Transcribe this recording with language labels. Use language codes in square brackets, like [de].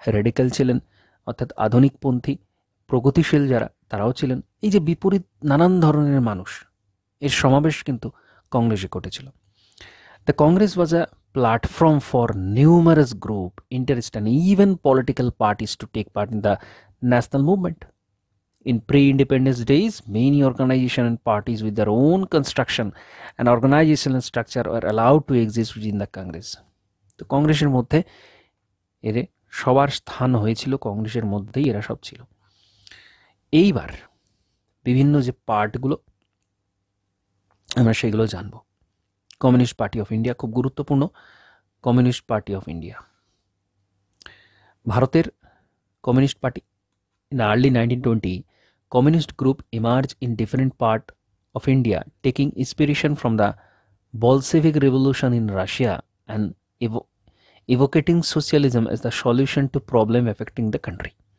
[bn] Radical ছিলেন, অর্থাৎ আধুনিকপন্থী প্রগতিশীল যারা, তারাও ছিলেন। এই যে বিপরীত নানান ধরনের মানুষ, এর সমাবেশ কিন্তু কংগ্রেসে ঘটেছিল। [en] The Congress was a platform for numerous group, interest and even political parties to take part in the national movement. In pre-independence days, many organizations and parties with their own construction and organizational structure were allowed to exist within the Congress. [bn] তো কংগ্রেসের মধ্যে এদের সবার স্থান হয়েছিল, কংগ্রেসের মধ্যেই এরা সব ছিল। এইবার বিভিন্ন যে পার্টগুলো আমরা সেগুলো জানব। কমিউনিস্ট পার্টি অফ ইন্ডিয়া খুব গুরুত্বপূর্ণ। কমিউনিস্ট পার্টি অফ ইন্ডিয়া, ভারতের communist party. [en] In early 1920, communist group emerged in different parts of India, taking inspiration from the Bolshevik Revolution in Russia and evocating socialism as the solution to problem affecting the country.